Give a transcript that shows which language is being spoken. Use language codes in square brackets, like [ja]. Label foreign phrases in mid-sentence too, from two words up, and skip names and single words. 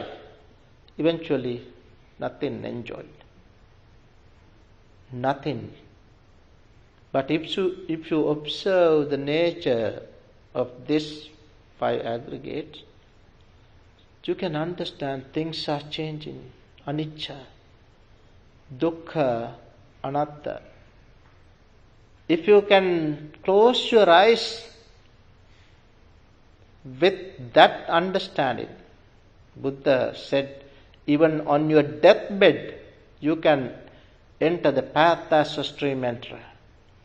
[en] Eventually, nothing enjoyed. Nothing. But if you observe the nature of these 5 aggregates, you can understand things are changing. [pi] Anicca, dukkha, anatta. [en] If you can close your eyes with that understanding, Buddha said, even on your deathbed, you can enter the path as a stream enterer.